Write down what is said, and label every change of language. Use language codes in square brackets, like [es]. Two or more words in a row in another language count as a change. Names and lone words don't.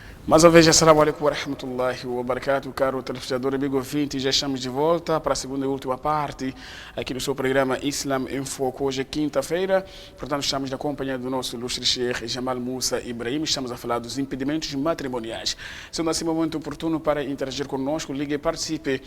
[pt] Mais uma vez, [ar] السلام عليكم ورحمة الله وبركاته, [pt] caro telespectador, amigo ouvinte, já estamos de volta para a segunda e última parte aqui do seu programa Islam em Foco. Hoje é quinta-feira, portanto estamos na companhia do nosso ilustre Sheikh Jamal Musa Ibrahim, estamos a falar dos impedimentos matrimoniais. Sendo assim um momento oportuno para interagir conosco, ligue e participe.